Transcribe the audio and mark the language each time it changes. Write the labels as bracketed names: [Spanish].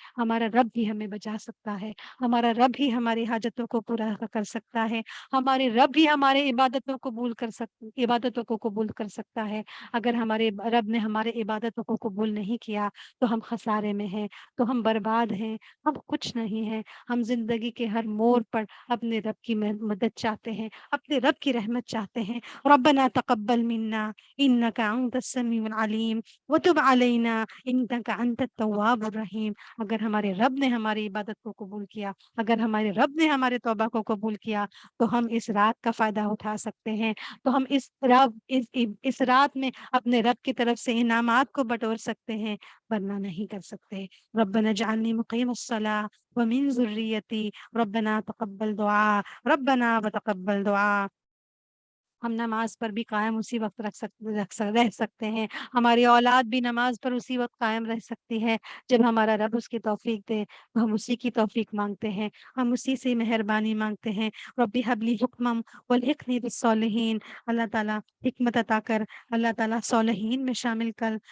[Urdu] ہمارا رب ہی ہمیں بچا سکتا ہے، ہمارا رب ہی ہماری حاجتوں کو پورا کر سکتا ہے، ہمارے رب ہی ہمارے عبادتوں کو قبول کر سکتا ہے. اگر ہمارے رب نے ہمارے عبادتوں کو قبول نہیں کیا تو ہم خسارے میں ہیں، تو ہم برباد ہیں، ہم کچھ نہیں ہیں. ہم زندگی کے ہر موڑ پر اپنے رب کی مدد چاہتے ہیں، اپنے رب کی رحمت چاہتے ہیں. [Arabic] ربنا تقبل منا انك انت السميع العليم وتب علينا انك انت التواب الرحيم. [Urdu] اگر ہمارے رب نے ہماری عبادت کو قبول کیا، اگر ہمارے رب نے ہمارے توبہ کو قبول کیا تو ہم اس رات کا فائدہ اٹھا سکتے ہیں، تو ہم اس رات میں اپنے رب کی طرف سے انعامات کو بٹور سکتے ہیں، ورنہ نہیں کر سکتے. [Arabic] ربنا اجعلني مقيم الصلاة ومن ذريتي ربنا تقبل دعاء ربنا وتقبل دعاء. [Urdu] ہم نماز پر بھی قائم اسی وقت رہ سکتے ہیں، ہماری اولاد بھی نماز پر اسی وقت قائم رہ سکتی ہے جب ہمارا رب اس کی توفیق دے. ہم اسی کی توفیق مانگتے ہیں، ہم اسی سے مہربانی مانگتے ہیں. [Arabic] ربی حبلی حکمم والحقنی بالصالحین. [Urdu] اللہ تعالیٰ حکمت عطا کر، اللہ تعالیٰ صالحین میں شامل کر.